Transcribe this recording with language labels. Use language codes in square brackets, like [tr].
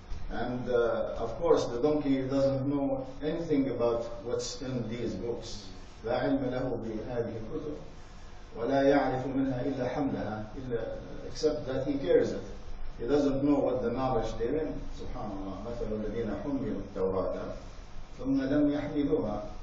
[en] And of course the donkey doesn't know anything about what's in these books. [ar] لا علم له بهذه الكتب ولا يعرف منها إلا حملها [en] except that he carries it. He doesn't know what the knowledge therein. [ar] Subhanallah. مثل الذين حملوا التوراة ثم لم يحملوها.